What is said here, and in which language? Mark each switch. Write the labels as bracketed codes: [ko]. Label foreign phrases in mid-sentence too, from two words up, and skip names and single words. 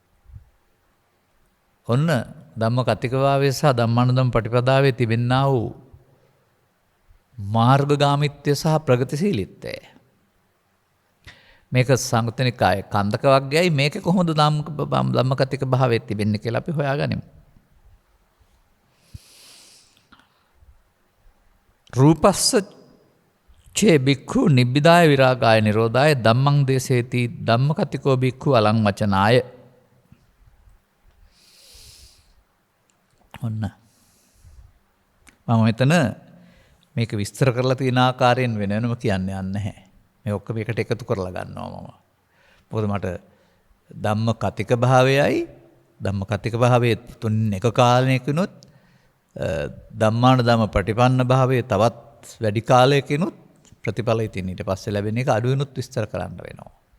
[si] ඔන්න ධම්ම කතිකභාවය සහ ධම්මාන ධම්ම පටිපදාවේ තිබෙනා වූ මාර්ගගාමිත්වය සහ ප්‍රගතිශීලීත්වය. මේක සංගුත්තිනිකායේ කන්දක වර්ගයයි මේක කොහොමද ධම්ම කතික භාවයේ තිබෙන්නේ කියලා අපි හොයාගනිමු. [pi] රූපස්ස චේ බික්ඛු නිබ්බිදාය විරාගාය නිරෝධාය ධම්මං දේසේති ධම්මකතිකෝ බික්ඛු අලං වචනාය. [si] ඔන්න මම මෙතන මේක විස්තර කරලා තියෙන ආකාරයෙන් වෙනම කියන්න යන්නේ නැහැ. මේ ඔක්කොම එකට එකතු කරලා ගන්නවා මම. මොකද මට ධම්ම කතික භාවයයි ධම්ම කතික භාවයේ තුන් එක කාලයකිනුත් ධම්මාන ධම්ම පටිපන්න භාවයේ තවත් වැඩි කාලයකිනුත් ප්‍රතිඵලය තියෙන ඊට පස්සේ ලැබෙන එක අඩුවෙනුත් විස්තර කරන්න වෙනවා.